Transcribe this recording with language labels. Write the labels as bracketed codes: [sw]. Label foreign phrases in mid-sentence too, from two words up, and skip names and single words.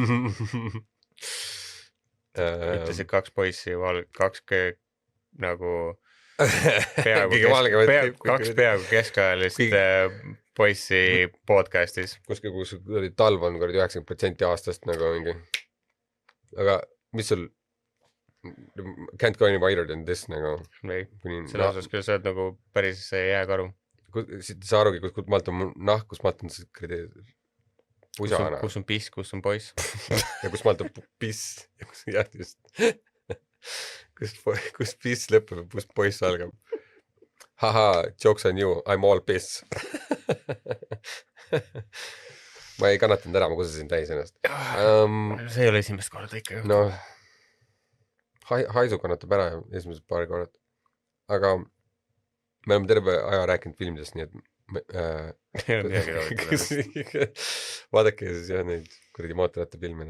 [et] Ütlesid kaks poissi, kaks nagu... kaks peaaegu keskajalist poissi podcastis. Kus talv on 90% aastast nagu mingi. Aga mis sul [en] can't go any wider than this nagu. [et] Selle osas, kui sa oled nagu päris jääkaru. Sa arugi, kus maalt on nahk, kus maalt on pusana. Kus on piss, kus on poiss. Ja kus maalt on piss. Jah, just. Kus piss lõpeb, kus poiss algab. [en] Haha, jokes on you, I'm all piss. [et] Ma ei kannatanud ära, ma kusasin täis ennast. See ei ole esimest korda ikka juhtu. No, haisu kannatab ära esimesed paari korrad. Aga me oleme terve aja rääkinud filmidest, nii et vaadake siis jah neid kuradi mootorratta filmine.